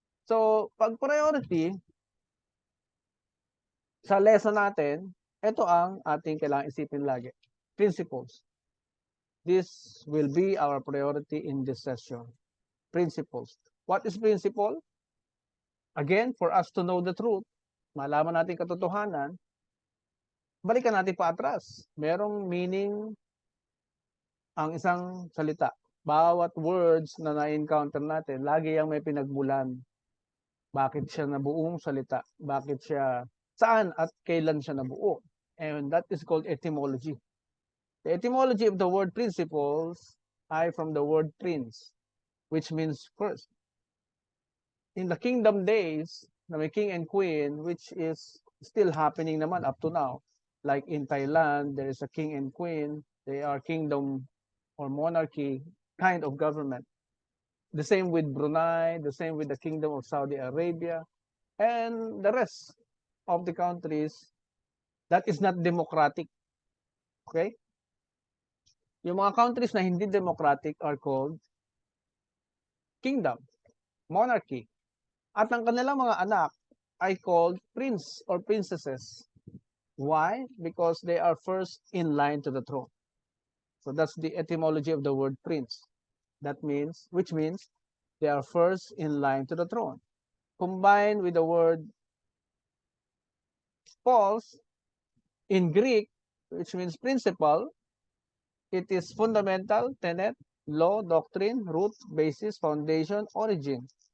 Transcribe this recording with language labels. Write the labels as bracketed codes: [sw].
[tl] So, pag priority, sa lesson natin, ito ang ating kailangan isipin lagi. [en] Principles. This will be our priority in this session. Principles. What is principle? Again, for us to know the truth, [tl] malaman natin katotohanan, balikan natin pa atras. Merong meaning ang isang salita. Bawat [en] words [tl] na na-encounter natin, lagi yung may pinagmulan. Bakit siya nabuong salita? Bakit siya, saan at kailan siya nabuo? [en] And that is called etymology. The etymology of the word principles [tl] ay [en] from the word prince, which means first. In the kingdom days, [tl] na may [en] king and queen, which is still happening naman up to now. Like in Thailand, there is a king and queen. They are kingdom or monarchy kind of government. The same with Brunei, the same with the kingdom of Saudi Arabia, and the rest of the countries that is not democratic. Okay? [tl] Yung mga [en] countries na hindi democratic are called kingdom, monarchy. [tl] At ang kanilang mga anak ay [en] called prince or princesses. Why? Because they are first in line to the throne. So that's the etymology of the word prince. Which means they are first in line to the throne. Combined with the word pos in Greek, which means principle, it is fundamental, tenet, law, doctrine, root, basis, foundation, origin.